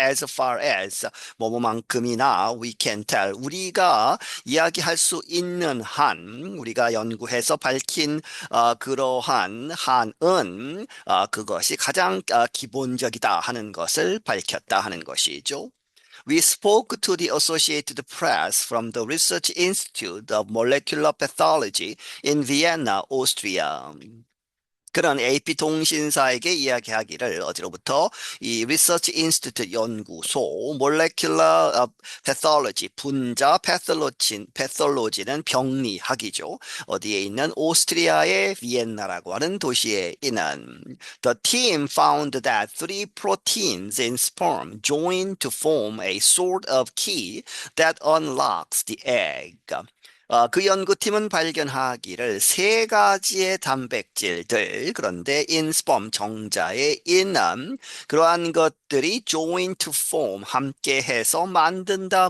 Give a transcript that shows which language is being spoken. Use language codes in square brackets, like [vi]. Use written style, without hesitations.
[en] As far as [ko] 뭐뭐만큼이나 [en] we can tell [ko] 우리가 이야기할 수 있는 한, 우리가 연구해서 밝힌 그러한 한은 그것이 가장 기본적이다 하는 것을 밝혔다 하는 것이죠. [en] We spoke to the Associated Press from the Research Institute of Molecular Pathology in Vienna, Austria. [ko] 그런 AP 통신사에게 이야기하기를 어디로부터 이 리서치 인스티튜트 연구소 몰레큘러 패톨로지 분자 패톨로지는 병리학이죠. 어디에 있는 오스트리아의 비엔나라고 하는 도시에 있는 [en] The team found that three proteins in sperm join to form a sort of key that unlocks the egg. [ko] 그 연구팀은 발견하기를 세 가지의 단백질들, 그런데 인스펌 정자에 있는 그러한 것들이 [en] join to form, [ko] 함께해서 만든다.